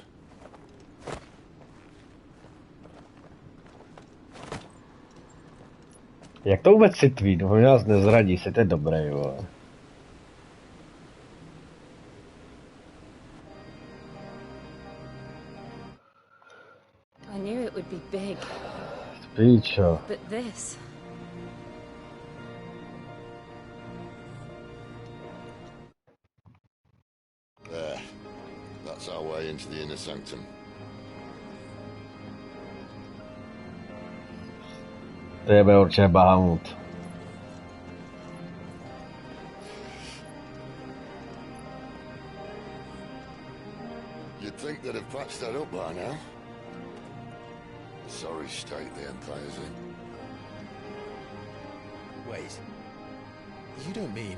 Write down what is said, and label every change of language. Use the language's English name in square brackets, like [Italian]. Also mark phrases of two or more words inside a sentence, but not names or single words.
[Czech] Jak to vůbec citví? No, oni nás nezradí, si to je dobré, vole. [English] I knew it would be big. [Czech] Píčo. [English] But this... There. That's our way into the inner sanctum. [Czech] To je určitě Bahamut. [English] You'd think they'd have patched that up by now. Sorry state the Empire's in. Wait. You don't mean...